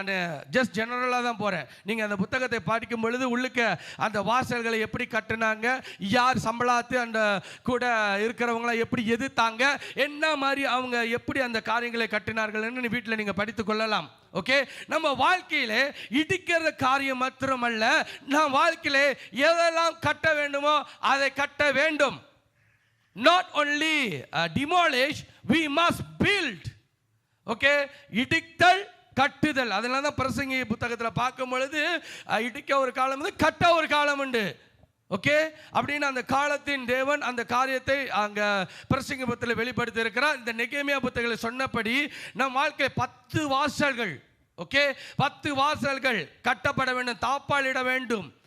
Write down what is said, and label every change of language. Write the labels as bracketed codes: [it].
[ta] நான் ஜஸ்ட் ஜெனரலாக தான் போகிறேன். நீங்கள் அந்த புத்தகத்தை படிக்கும் பொழுது உள்ளுக்க அந்த வாசல்களை எப்படி கட்டுனாங்க, யார் சம்பளாத்து அந்த கூட இருக்கிறவங்களாம் எப்படி எதிர்த்தாங்க, என்ன மாதிரி அவங்க எப்படி அந்த காரியங்களை கட்டினார்கள்னு வீட்டில் நீங்கள் படித்து கொள்ளலாம். ஓகே, நம்ம வாழ்க்கையிலே இடிக்கிற காரியம் மாத்திரமல்ல, நாம் வாழ்க்கையிலே எதெல்லாம் கட்ட வேண்டுமோ அதை கட்ட வேண்டும். [en] Not only demolish, we must build. [ta] Okay, இடித்தல் கட்டுதல். அதனால தான் பிரசங்கி புத்தகத்தில் பார்க்கும் பொழுது இடிக்க ஒரு காலம் உண்டு, கட்ட ஒரு காலம் உண்டு. ஓகே, அப்படின்னு அந்த காலத்தின் தேவன் அந்த காரியத்தை அங்கே பிரசங்கி புத்தகத்தில் வெளிப்படுத்தி இருக்கிறார். இந்த நெகேமியா புத்தகத்தில் சொன்னபடி நம் வாழ்க்கை 10 வாசல்கள், ஓகே 10 வாசல்கள் கட்டப்பட வேண்டும், தாப்பாளிட வேண்டும்.